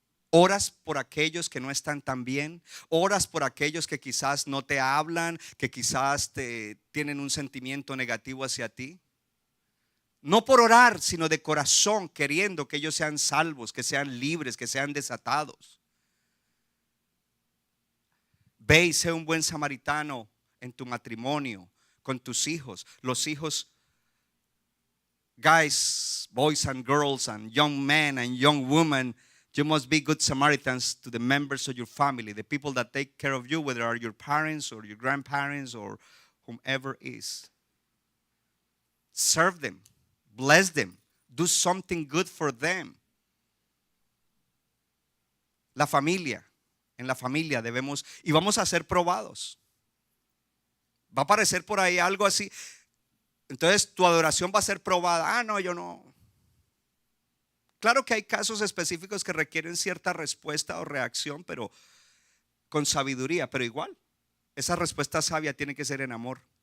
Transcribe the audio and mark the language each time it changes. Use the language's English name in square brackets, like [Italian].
[Spanish] Oras por aquellos que no están tan bien. Oras por aquellos que quizás no te hablan, que quizás tienen un sentimiento negativo hacia ti. No por orar, sino de corazón, queriendo que ellos sean salvos, que sean libres, que sean desatados. Ve y sé un buen samaritano en tu matrimonio, con tus hijos. [English] Los hijos, guys, boys and girls and young men and young women, you must be good Samaritans to the members of your family, the people that take care of you, whether are your parents or your grandparents or whomever is. Serve them, bless them, do something good for them. [Spanish] La familia, en la familia debemos, y vamos a ser probados. Va a aparecer por ahí algo así. Entonces tu adoración va a ser probada. Ah, no, yo no. Claro que hay casos específicos que requieren cierta respuesta o reacción, pero con sabiduría, pero igual, esa respuesta sabia tiene que ser en amor.